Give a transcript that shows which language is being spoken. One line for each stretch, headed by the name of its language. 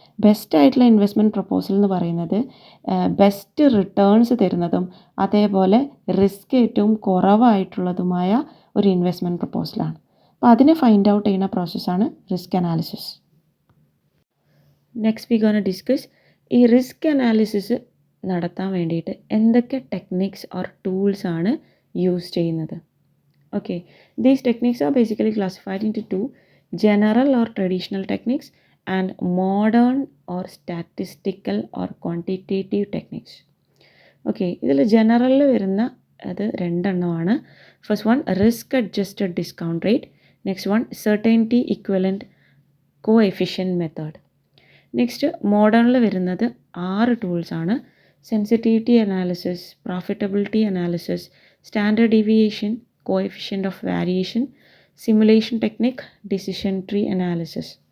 Malayalam: ബെസ്റ്റായിട്ടുള്ള investment proposal എന്ന് പറയുന്നത് best returns തരുന്നതും അതേപോലെ റിസ്ക് ഏറ്റവും കുറവായിട്ടുള്ളതുമായ ഒരു ഇൻവെസ്റ്റ്മെൻറ്റ് പ്രൊപ്പോസലാണ്. അപ്പോൾ അതിനെ ഫൈൻഡ് ഔട്ട് ചെയ്യുന്ന പ്രോസസ്സാണ് risk analysis.
English: next we gonna discuss
Malayalam: ഈ റിസ്ക് അനാലിസിസ് നടത്താൻ വേണ്ടിയിട്ട് എന്തൊക്കെ ടെക്നിക്സ് ഓർ ടൂൾസ് ആണ് യൂസ് ചെയ്യുന്നത്.
English: Okay, these techniques are basically classified into 2: general or traditional techniques and modern or statistical or quantitative techniques.
Malayalam: Okay, ഇതിൽ ജനറലിൽ വരുന്ന അത് രണ്ടെണ്ണമാണ്.
English: First one risk adjusted discount rate, next one certainty equivalent coefficient method.
Malayalam: Next മോഡേണിൽ വരുന്നത് 6 ടൂൾസാണ്: sensitivity analysis, profitability analysis, standard deviation, coefficient of variation, simulation technique, decision tree analysis.